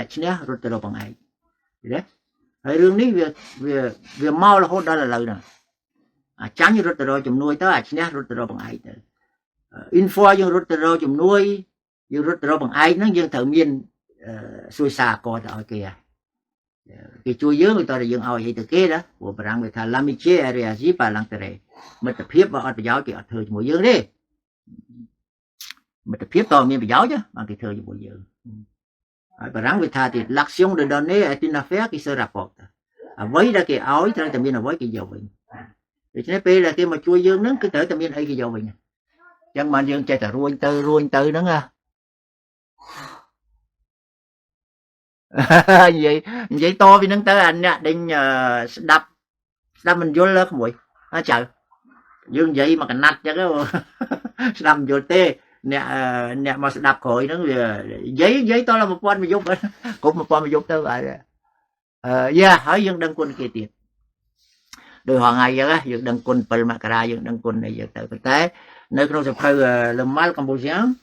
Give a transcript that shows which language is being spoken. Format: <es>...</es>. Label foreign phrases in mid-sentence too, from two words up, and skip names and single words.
<km>ឈ្នះរត់ទៅរកបង្អែកឃើញទេហើយរឿងនេះវាមករហូតដល់ឥឡូវហ្នឹងអាចាញ់រត់ទៅរកជំនួយទៅអាឈ្នះរត់ទៅរកបង្អែកទៅ info យើងរត់ទៅរកជំនួយយើងរត់ទៅរកបង្អែកហ្នឹងយើងត្រូវមានសួយសារកទៅឲ្យគេគេជួយយើងទៅតែយើងឲ្យអីទៅគេណាព្រោះបារាំងវាថា</km> <fr>l'amitié est réagit par l'intérêt</fr> <km>មិត្តភាពបើអត់ប្រយោជន៍គេអត់ធ្វើជាមួយយើងទេ មិត្តភាពតើមានប្រយោជន៍បានគេធ្វើជាមួយយើងហើយបារាំងវាថាទី</km> <fr>l'action de donner est une affaire qui se rapporte</fr> <km>អ្វីដែលគេឲ្យត្រូវតែមានអ្វីគេយកវិញដូច្នេះពេលដែលគេមកជួយយើងហ្នឹងគឺត្រូវតែមានអីគេយកវិញអញ្ចឹងបានយើងចេះតែរួញទៅហ្នឹងណា និយាយតពីហ្នឹងទៅអាអ្នកដេញស្ដាប់មិនយល់ក្មួយចៅយើងនិយាយមកកណាត់ចឹងស្ដាប់មិនយល់ទេអ្នកមកស្ដាប់ក្រោយហ្នឹងវានិយាយតដល់1000មួយយប់គ្រប់1000មួយយប់ទៅហើយហើយយើងដឹងគុណគេទៀតដោយហងៃចឹងយើងដឹងគុណ7មករាយើងដឹងគុណអីចឹងទៅប៉ុន្តែនៅក្នុងសភៅ Le Mal Cambodgien</km>